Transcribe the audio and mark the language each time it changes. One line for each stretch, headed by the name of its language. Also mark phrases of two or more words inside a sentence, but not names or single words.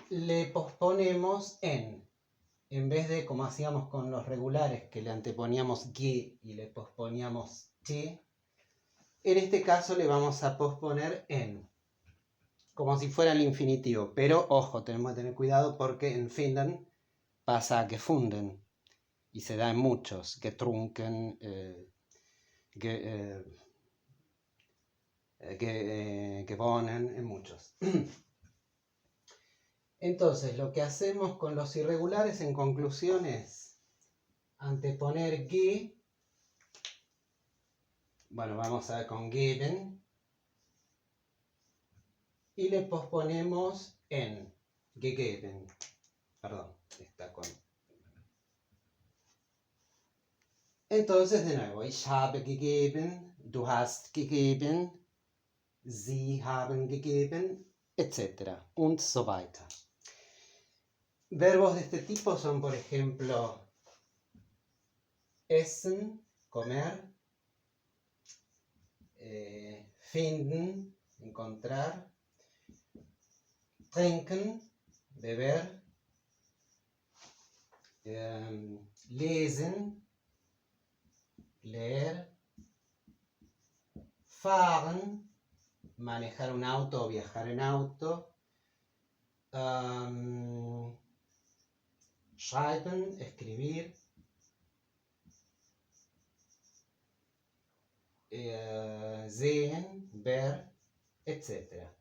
Spanish: le posponemos en vez de como hacíamos con los regulares que le anteponíamos ge y le posponíamos che, en este caso le vamos a posponer en, como si fuera el infinitivo, pero ojo, tenemos que tener cuidado porque en finden pasa a gefunden y se da en muchos,
German: getrunken, gewonnen,
Spanish: en muchos. Entonces, lo que hacemos con los irregulares en conclusión es anteponer ge, bueno, vamos a ver con geben, y le posponemos en, gegeben, perdón, está con... Entonces, de nuevo,
German: ich habe gegeben, du hast gegeben, sie haben gegeben, etc. und so weiter.
Spanish: Verbos de este tipo son, por ejemplo, essen, comer, finden, encontrar, trinken, beber,
German: lesen, leer, fahren,
Spanish: manejar un auto o viajar en auto, schreiben, escribir, sehen, ver, etc.